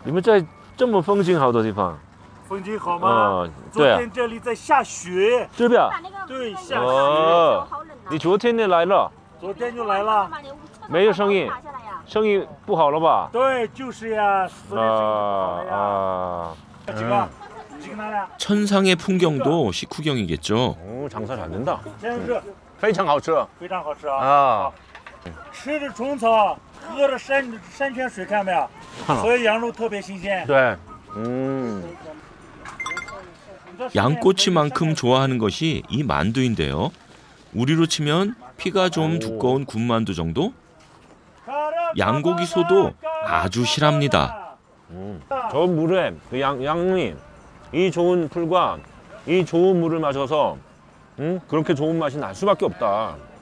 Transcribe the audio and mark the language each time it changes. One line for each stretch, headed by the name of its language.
Chinese: 你们在这么风景好的地方。风景好吗？昨对啊。天这里在下雪。这边。对，下雪。哦，你昨天就来了？昨天就来了。没有生意，生意不好了吧？对，就是呀。几个？几个拿来？
Korean: 천상의 풍경도 식후경이겠죠. 오, 장사 잘 된다.
Chinese: 先是非常好吃。非常好吃啊！啊，吃着虫草，喝着山泉水，看没有？所以羊肉特别新鲜。对，
Korean: 양꼬치만큼 좋아하는 것이 이 만두인데요. 우리로 치면 피가 좀 두꺼운 군만두 정도? 양고기소도 아주 실합니다. 저 물에 그 양이 이 좋은 풀과 이 좋은 물을 마셔서 그렇게 좋은 맛이 날 수밖에 없다.